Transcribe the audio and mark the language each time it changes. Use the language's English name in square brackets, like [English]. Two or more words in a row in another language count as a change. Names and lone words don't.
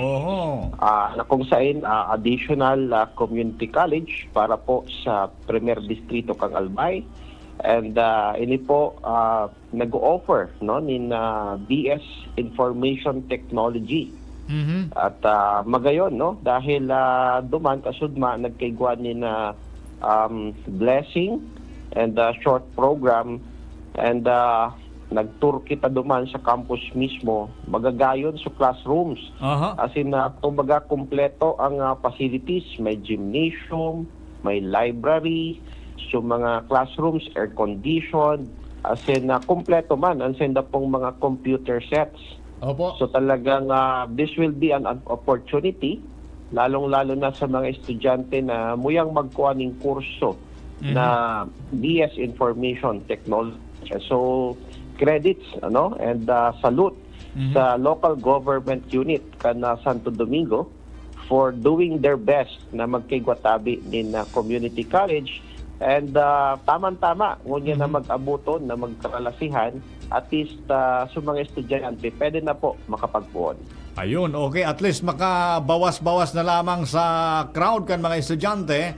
[Bikol] Na kung saan additional community college para po sa Premier Distrito kang Albay. And ini po nag-offer nin [English] BS Information Technology. Mhm. [Bikol] At magayon dahil duman kasudma nagkaigwan ni na [English] blessing and short program and [Bikol] nag-tour kita duman sa campus mismo, magagayon sa classrooms. Aha. [English] As in, [Bikol] kumbaga kompleto ang facilities, may gymnasium, may library, so mga classrooms [English] air conditioned, as in [Bikol] kompleto man ang senda pong mga [English] computer sets. [Bikol] Opo. So talagang [English] this will be an opportunity [Bikol] lalong-lalo na sa mga estudyante na muyang magkuha ng kurso na [English] BS Information Technology. [Bikol] So [English] credits and salute [Bikol] sa [English] local government unit [Bikol] kana Santo Domingo [English] for doing their best [Bikol] na magkigwatabi din na community college and tamang-tama ngunya na mag-abuton na magkaralasihan [English] at least [Bikol] sa mga estudyante pwede na po makapagpuon. Ayun, okay. [English] At least [Bikol] makabawas-bawas na lamang sa crowd kan mga estudyante.